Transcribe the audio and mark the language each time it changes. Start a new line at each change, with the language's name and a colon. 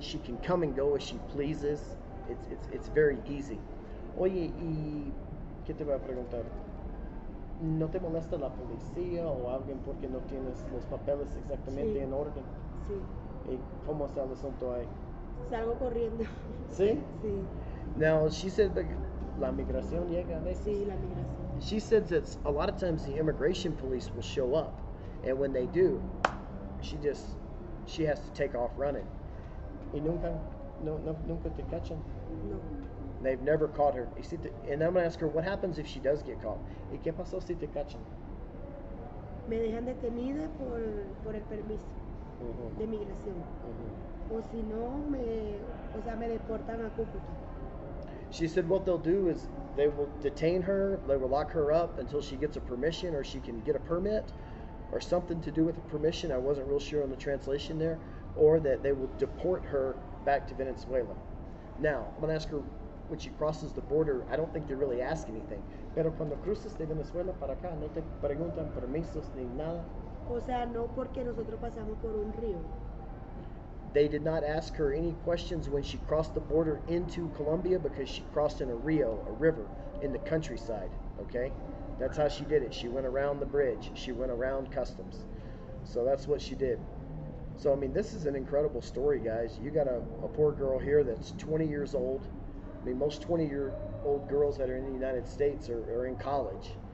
English: She can come and go as she pleases. It's very easy.
Spanish: Oye, y ¿qué te voy a preguntar? ¿No te molesta la policía o alguien porque no tienes los papeles exactamente Sí. en orden? Sí, ¿Y cómo está el asunto ahí? salgo corriendo. ¿Sí? Sí,
English: Now, she said that
Spanish: la migración llega a veces. sí, la migración.
English: She said that a lot of times the immigration police will show up, and when they do, she has to take off running.
Spanish: ¿Y nunca te cachan? No.
English: They've never caught her. And I'm going to ask her, what happens if she does get caught?
Spanish: ¿Y qué pasó si te cachan? Me dejan detenida por el permiso de migración. O si no, me deportan a Cúcuta.
English: She said what they'll do is they will detain her, they will lock her up until she gets a permission or she can get a permit or something to do with a permission. I wasn't real sure on the translation there. Or that they will deport her back to Venezuela. Now, I'm going to ask her when she crosses the border, I don't think they really ask anything.
Spanish: Pero cuando cruzas de Venezuela para acá, no te preguntan permisos ni nada. O sea, no porque nosotros pasamos por un río.
English: They did not ask her any questions when she crossed the border into Colombia because she crossed in a river in the countryside, okay? That's how she did it. She went around the bridge. She went around customs. So that's what she did. So, I mean, this is an incredible story, guys. You got a poor girl here that's 20 years old. I mean, most 20-year-old girls that are in the United States are in college.